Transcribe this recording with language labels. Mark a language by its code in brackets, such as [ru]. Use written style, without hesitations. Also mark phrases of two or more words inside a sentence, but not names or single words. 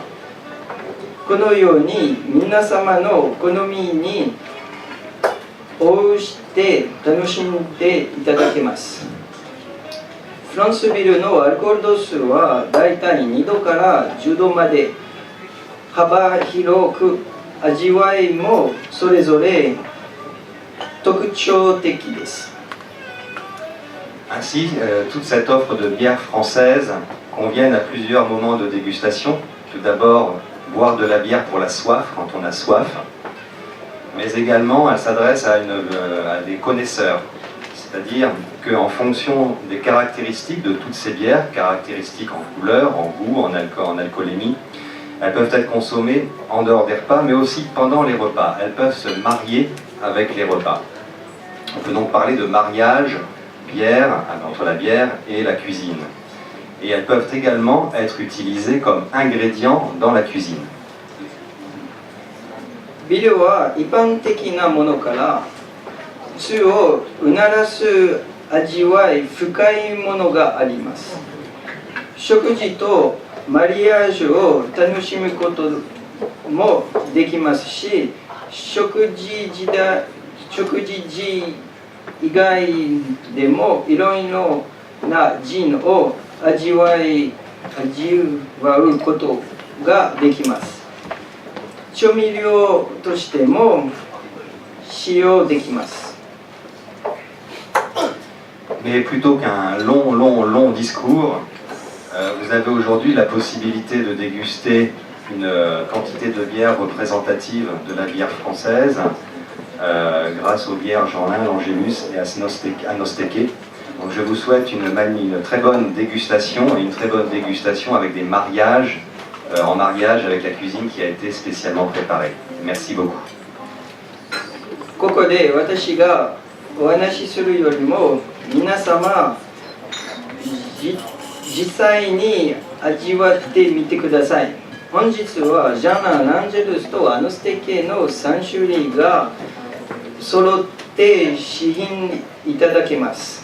[ja] このように皆様の好みに応じて楽しんでいただけます。フランスビールのアルコール度数はだいたい2度から10度まで幅広く、味わいもそれぞれ特徴的です。 [fr] Ainsi, toute cette offre de bières françaises conviennent à plusieurs moments de dégustation. Tout d'abord, boire de la bière pour la soif, quand on a soif, mais également elle s'adresse à des connaisseurs, c'est-à-dire qu'en fonction des caractéristiques de toutes ces bières, caractéristiques en couleur, en goût, en alcoolémie, elles peuvent être consommées en dehors des repas, mais aussi pendant les repas. Elles peuvent se marier avec les repas. On peut donc parler de mariage bière, entre la bière et la cuisine. Et elles peuvent également être utilisées comme ingrédients dans la cuisine. [ja] ビールは一般的なものから酢をうならす味わい深いものがあります。食事とマリアージュを楽しむこともできますし、食事時以外でもいろいろなジンを味わうことができます。調味料としても使用できます。 [fr] Mais plutôt qu'un long discours, vous avez aujourd'hui la possibilité de déguster une quantité de bière représentative de la bière française grâce aux bières Jeanlin, Langémus et Anosteke. Donc je vous souhaite une très bonne dégustation et une très bonne dégustation avec des mariages, en mariage avec la cuisine qui a été spécialement préparée. Merci beaucoup. [ja] ここで私がお話しするよりも皆様実際に味わってみてください。本日はジャナ・ランジェルスとアノステケの3種類が揃って試飲いただけます。